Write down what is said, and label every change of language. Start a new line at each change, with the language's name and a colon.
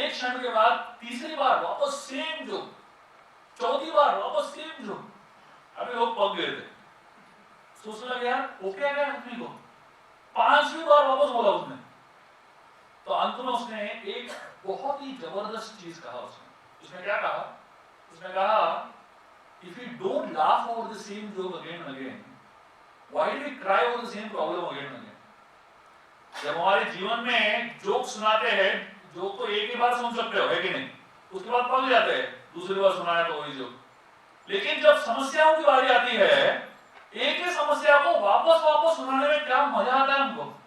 Hindi: एक क्षण के बाद तीसरी बार वापस सेम जोक, चौथी बार वापस सेम जोक। अभी लोग पक गए थे, सोचने लगे यार वो क्या गया आदमी को। 5वीं बार वापस बोला उसने। तो अंत में उसने एक बहुत ही जबरदस्त चीज कहा। उसने क्या कहा? उसने कहा
English: if we don't laugh over the same joke again and again, why do we cry over the same problem again and again?
Hindi: जब हमारे जीवन में जोक सुनाते हैं, जोक तो एक ही बार सुन सकते हो, है कि नहीं? उसके बाद पक जाते हैं, दूसरी बार सुनाया तो वही जोक। लेकिन जब समस्याओं की बारी आती है, एक ही समस्या को वापस वापस सुनाने में क्या मजा आता है हमको।